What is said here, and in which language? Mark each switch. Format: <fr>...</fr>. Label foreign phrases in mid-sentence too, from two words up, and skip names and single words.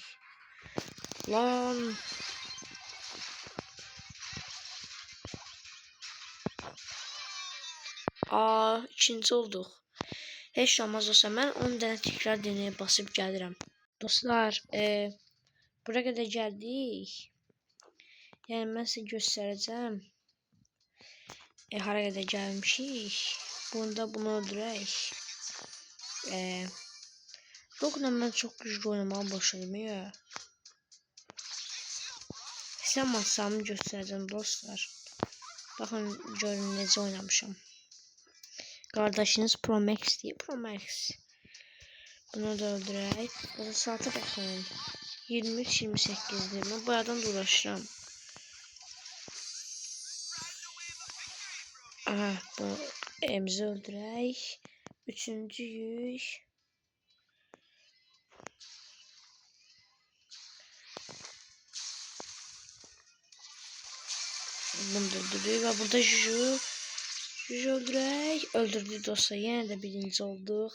<tr>Lan. İkinci olduk.</tr> <az>Heç olmaz olsa mən 10 dənə</az> <tr>tekrar deneye basıp</tr> <az>gəlirəm.</az> <tr>Dostlar, buraya kadar geldik.</tr> <az>Yani mən sizə göstərəcəm. Hara kadar gəlmişik. Bunda bunu öldürək. Rock'la mən çox güclü oynamağı başladım ya. Sizə masamı göstərəcəm dostlar. Baxın görün necə oynamışam. Kardeşiniz Pro Max diye. Pro Max. Bunu da öldürək. Burada saate baxın. 23-28'dir. Mən bu adam da uğraşıram. Bu emzi öldürək. Üçüncü yük. Bunu da öldürdük ve burada Juju öldürək.</az> <tr>Öldürdük dostlar. Yine de birinci olduk.</tr>